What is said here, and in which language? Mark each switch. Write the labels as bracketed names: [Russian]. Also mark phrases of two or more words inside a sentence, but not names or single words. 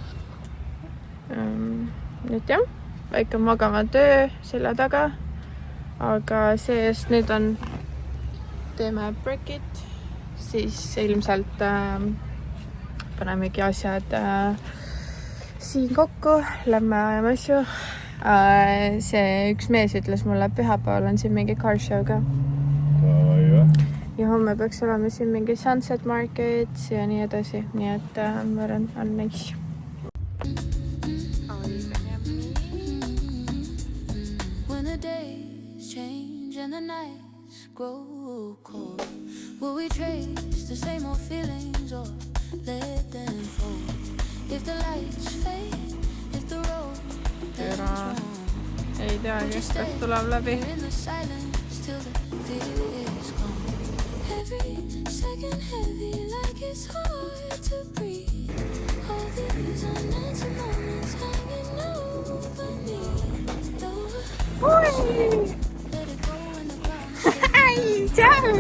[Estonian] Nüüd jah, väike magama töö selle taga, aga see-eest nüüd on, teeme breakit, siis ilmselt panemegi asjad siin kokku, lähme ajame asju. See üks mees ütles mulle, et pühapäeval on siin mingi [English] car show [Estonian] ka. Ja homme peaks olema siin mingi [English] sunset market [Estonian] ja nii edasi. Nii et ma arvan, on nice. [English] When the days change and the nights grow cold, will we trace the same old feelings or let them fall? If the lights fade, if the road turns wrong, [Estonian] ei teagi, kas tuleb läbi. [English] In the silence till the fear is gone. Every second heavy, like it's hard to breathe. All these unanswered moments hanging over me. Let it go in the ground.